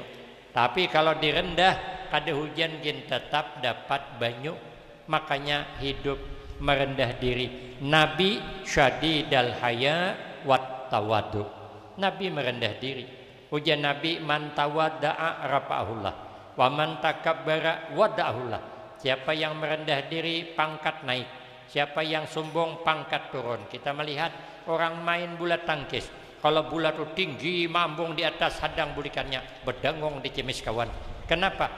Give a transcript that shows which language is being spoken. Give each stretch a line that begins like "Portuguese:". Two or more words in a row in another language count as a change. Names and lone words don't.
Banjar: Tapi kalau direndah, kada hujan gin tetap dapat banyu.
Indonesian: Makanya hidup merendah diri.
Arabic: نبي شديد الحياء والتواضع.
Indonesian: Nabi merendah diri. Ujian Nabi
Arabic: من تواضع رفعه الله ومن تكبر وضعه الله.
Indonesian: Siapa yang merendah diri pangkat naik. Siapa yang sombong pangkat turun.
Banjar: Kita melihat orang main bola tangkis. Kalau bola itu tinggi mambung di atas hadang bulikannya, berdengong di cimis kawan.
Indonesian: Kenapa?